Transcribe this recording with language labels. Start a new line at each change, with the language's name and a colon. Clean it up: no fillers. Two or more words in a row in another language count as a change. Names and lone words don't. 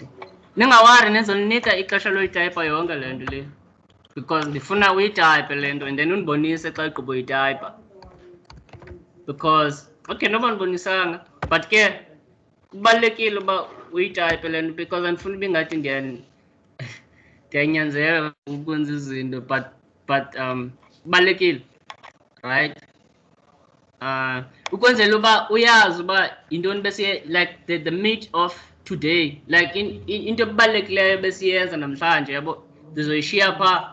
Xhosa: Ningawari nizoninika ixesha loyitayipha yonke le nto le, because ndifuna uyitayiphe le nto
English: and then
Xhosa: undibonise xa igqiba uyitayipha,
English: because okay
Xhosa: noba ndibonisanga but ke kubalulekile uba uyitayiphe le nto because andifuna uba ingathi ndiyanyanzela ukwenza izinto, but kubalulekile, right? Ukwenzela uba uyazi uba yintoni besiye
English: like the meat of today, like
Xhosa: into ebalulekileyo besiyenza namhlanje, yabo ndizoyishiya phaa.